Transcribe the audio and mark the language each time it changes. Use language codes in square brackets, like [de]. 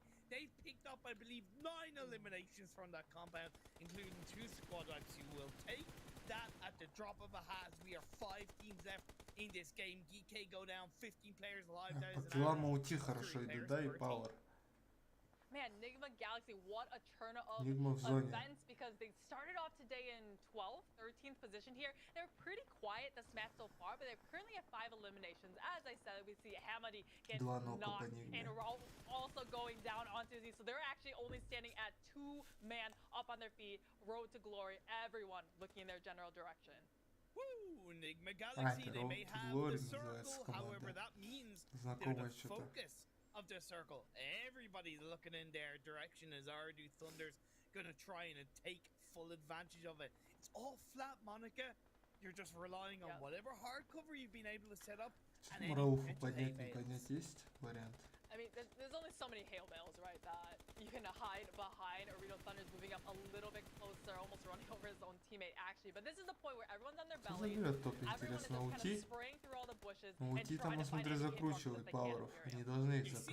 [en] They've picked up, I believe, 9 eliminations from that compound, including 2 squad wipes who will take that at the drop of a hat. We are 5 teams left in this game. GK go down, 15 players alive. [ru] По киллам уйти хорошо идут, да, и Пауэр. [en] Man, Nigma Galaxy, what a turn of events, because they started off today in 12th, 13th position here. They're pretty quiet this match so far, but they're currently at 5 eliminations. As I said, we see Hamadi get knocked and also going down onto Z. So they're actually only standing at 2-man up on their feet, road to glory. Everyone looking in their general direction. Woo! Nigma Galaxy, they may have the circle, however, that means they're the focus of the circle. Everybody's looking in their direction as Ardu Thunder's gonna try and take full advantage of it. It's all flat, Monica. You're just relying on whatever hard cover you've been able to set up. [ru] Рауфу поднять, не поднять есть вариант? [en] I mean, there's only so many hail bales, right, that you can hide behind. Orito Thunder's moving up a little bit closer, almost running over his own teammate, actually. But this is the point where everyone's on their belly. Everyone is just kind of spraying through all the bushes and trying to find any hit markers that they can in [ru] Они должны их [en] You see